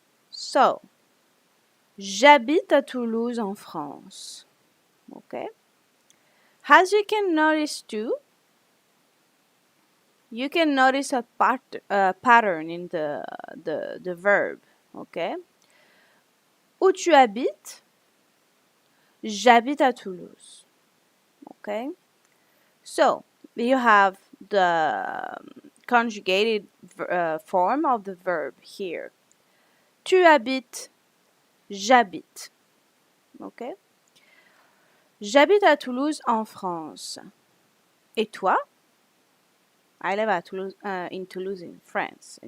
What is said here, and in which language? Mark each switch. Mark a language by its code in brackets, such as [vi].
[en] So [fr] j'habite à Toulouse en France. [en] Okay? As you can notice too, you can notice a pattern in the verb. [fr] Okay? Où tu habites? J'habite à Toulouse. Okay? [en] So, you have the conjugated form of the verb here. [fr] Tu habites, j'habite. Okay? J'habite à Toulouse en France. Et toi? [en] I live at Toulouse, in Toulouse in France.